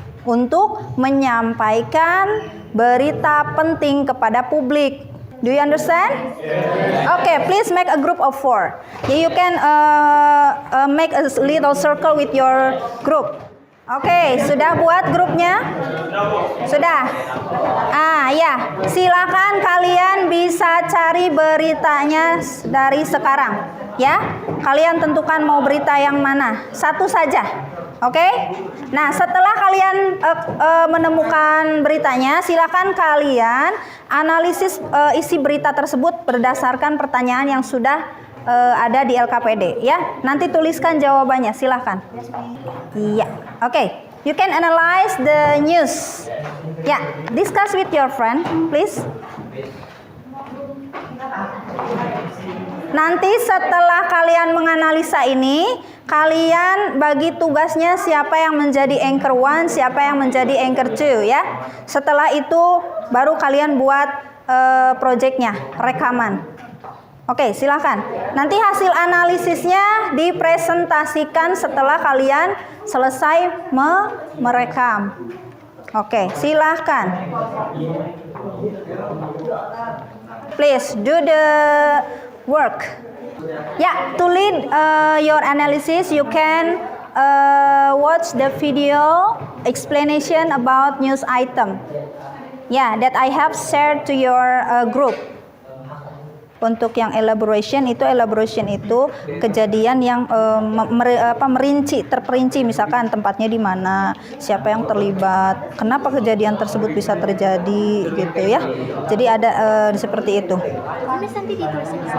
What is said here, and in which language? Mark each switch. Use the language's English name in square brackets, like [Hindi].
[Indonesian] Untuk menyampaikan berita penting kepada publik. [English] Do you understand? Okay, please make a group of 4. You can make a little circle with your group. [Indonesian] Oke, sudah buat grupnya? Sudah? Ya, silakan kalian bisa cari beritanya dari sekarang. Ya, kalian tentukan mau berita yang mana. Satu saja. Oke? Nah, setelah kalian menemukan beritanya, silakan kalian analisis isi berita tersebut berdasarkan pertanyaan yang sudah ada di LKPD ya. Nanti tuliskan jawabannya, silakan. Iya. Okay. [English] You can analyze the news. Ya, discuss with your friend, please. [Indonesian] Nanti setelah kalian menganalisa ini, kalian bagi tugasnya siapa yang menjadi anchor 1, siapa yang menjadi anchor 2 ya. Setelah itu baru kalian buat projectnya, rekaman. Oke, silakan. Nanti hasil analisisnya dipresentasikan setelah kalian selesai merekam. Oke, silakan. [English] Please do the work. Yeah, to lead your analysis, you can watch the video explanation about news item. Yeah, that I have shared to your group. [Indonesian] Untuk yang elaboration itu kejadian yang merinci, terperinci, misalkan tempatnya di mana, siapa yang terlibat, kenapa kejadian tersebut bisa terjadi, gitu ya. Jadi ada seperti itu. Ini nanti ditulisnya di sini.